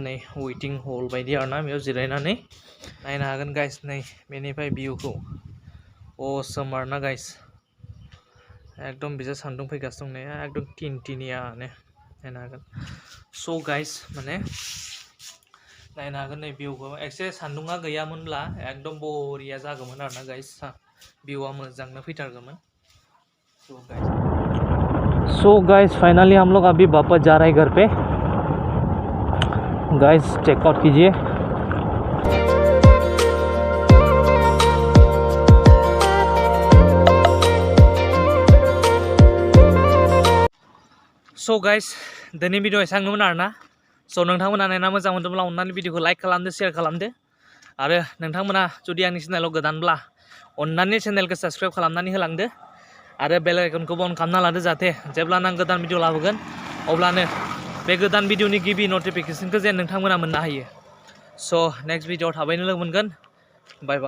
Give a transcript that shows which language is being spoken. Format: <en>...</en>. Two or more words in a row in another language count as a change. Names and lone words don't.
<brx>नै</brx> <en>waiting hall</en> <brx>बायदि आरोना बेयाव जिरायनानै नायनो हागोन गाइस नै बेनिफ्राय भिउखौ असम आरोना गाइस एकदम बिजा सान्दुं फैगासिनो दं नै एकदम टिनियानो नायनो हागोन स' गाइस माने नायनो हागोन नै भिउखौ एसे सान्दुङा गैयामोनब्ला एकदम बरिया जागौमोन आरोना गाइस भिउआ मोजांनो फैथारगौमोन सो गाइस फाइनली</brx> <hi>हम लोग अभी वापस जा रहे हैं घर पे</hi> <brx>गाइस</brx> <hi>चेकआउट कीजिए</hi> <brx>सो गाइस दिनै भिडिअ एसांनोमोन आरोना स' नोंथांमोना नायना मोजां मोनदोंब्ला अननानै भिडिअखौ लाइक खालामदो शेयार खालामदो आरो नोंथांमोना जुदि आंनि चेनेलाव गोदानब्ला अननानै चेनेलखौ साबस्क्राइब खालामनानै होलांदो आरो बेल आइकनखौबो अन खालामना लादो जाहाथे जेब्लानो आं गोदान भिडिअ लाबोगोन अब्लानो बे गोदान भिडिअनि गिबि नटिफिकेसनखौ जेन नोंथांमोना मोननो हायो स' नेक्स्ट भिडिअआव थाबैनो लोगो मोनगोन</brx> <en>bye bye</en>